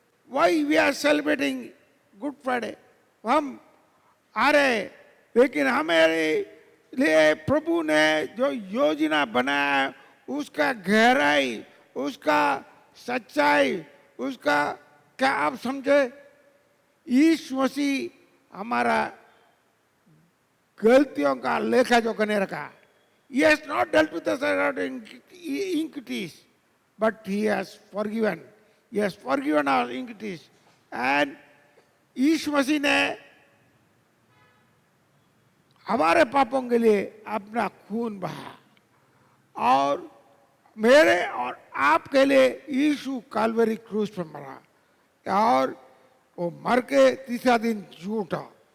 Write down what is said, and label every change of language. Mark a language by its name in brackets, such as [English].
[English] Why we are celebrating Good Friday? [Hindi] हम आ रहे, लेकिन हमारे लिए प्रभु ने जो योजना बनाया, उसका गहराई, उसका सच्चाई, उसका क्या आप समझे? यीशु मसीह हमारा गलतियों का लेखा जो करने रखा। [English] He has not dealt with us about iniquities, but he has forgiven. He has forgiven our iniquities. [Hindi] And यीशु मसीह ने हमारे पापों के लिए अपना खून बहाया, और मेरे और आपके लिए यीशु काल्वरी क्रूस पर मरा, और वो मर के तीसरा दिन जी उठा।